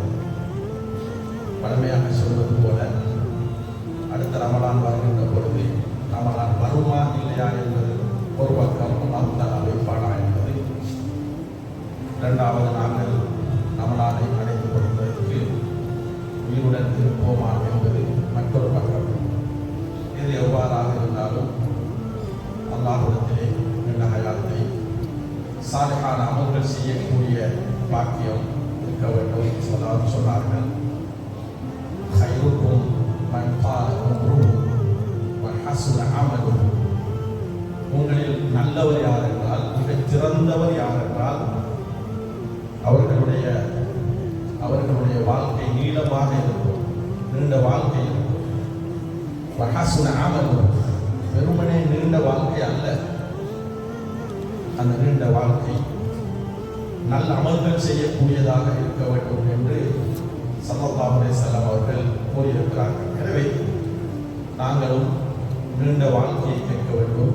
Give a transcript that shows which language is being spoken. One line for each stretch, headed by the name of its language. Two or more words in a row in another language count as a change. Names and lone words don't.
Tamil: பழமையாக சொல்வது போல அடுத்த ரமலான் வருகின்ற பொழுது ரமலான் வருமா இல்லையா என்பது ஒரு பக்கம் அல்லாஹ்வை பாடா என்பது, இரண்டாவது நாங்கள் ரமலானை அடைந்து கொடுப்பதற்கு உயிருடன் இருப்போமா என்பது மற்றொரு பக்கம். இது எவ்வாறாக இருந்தாலும் அல்லாஹ்விடத்திலே நல்ல ஹயாத்தை சாலிஹான அமல்கள் செய்யக்கூடிய பாக்கியம் இருக்க வேண்டும். சொன்னார்கள்,
Arabic: خيركم من طال عمره وحسن عمله.
Tamil: உங்களில் நல்லவர் யார் என்றால், மிகச் சிறந்தவர் யார் என்றால், அவர்களுடைய வாழ்க்கை நீளமாக இருக்கும், நீண்ட வாழ்க்கை இருக்கும்.
Arabic: وحسن عمله,
Tamil: வெறுமனே நீண்ட வாழ்க்கை அல்ல, அந்த நீண்ட வாழ்க்கை நல்ல அமல்கள் செய்யக்கூடியதாக இருக்க வேண்டும் என்று
Arabic: صلى الله عليه وسلم
Tamil: அவர்கள் கூறியிருக்கிறார்கள். எனவே நாங்களும் நீண்ட வாழ்க்கையை கேட்க வேண்டும்.